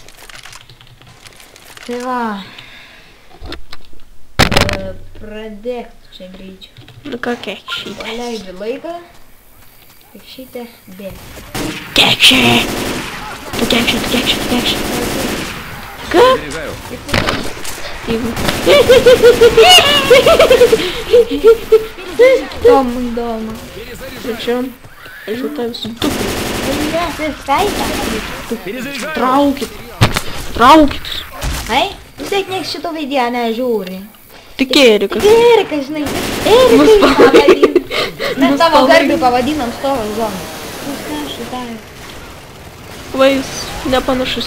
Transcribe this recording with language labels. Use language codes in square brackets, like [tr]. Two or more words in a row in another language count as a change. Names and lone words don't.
[lt] Tai va, pradėk čia greičiau. Nu ką kekšytės? Paleidžiu laiką. Kekšytė, bėg. Kekšė! Tu kekšė. Ką? [ru] Дома. Зачем? Желтаем с тупым. Перезаряжаю! [lt] Traukit! Ai? Vis tiek nieks šito video nežiūri. Tik Erikas. Tik Erikas, žinai. Erikai pavadinam. Mes tavo garbį pavadinam stovo zoną. Va jis nepanašus.